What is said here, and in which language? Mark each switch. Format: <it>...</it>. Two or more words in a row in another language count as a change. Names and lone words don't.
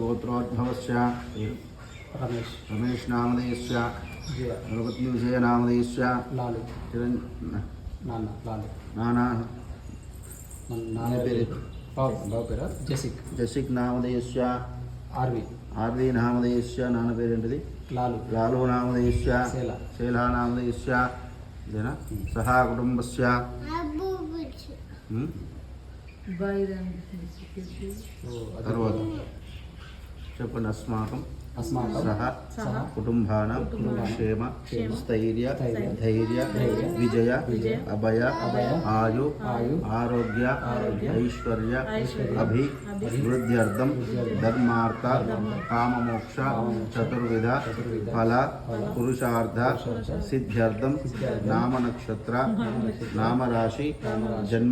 <sa>गोत्रोद्भवस्य रमेश नामधेयस्य गणपतिविजय नामधेयस्य नाना जसिक नामधेयस्य आर्वी नामधेयस्य</sa> <te>నాన్న పేరేంటిది?</te> <sa>लालू नामधेयस्य शैला नामधेयस्य जन सह कुटुंबस्य</sa> <te>తర్వాత చెప్పండి.</te> <sa>अस्माकं सह కుటుంబానాం క్షేమ స్థైర్య ధైర్య విజయ అభయ ఆయు ఆరోగ్య ఐశ్వర్య అభివృద్ధ్యర్థం ధర్మార్థ కామమోక్ష చతుర్విధ ఫల పురుషార్థ సిద్ధ్యర్థం నామ నక్షత్ర నామరాశి జన్మ</sa>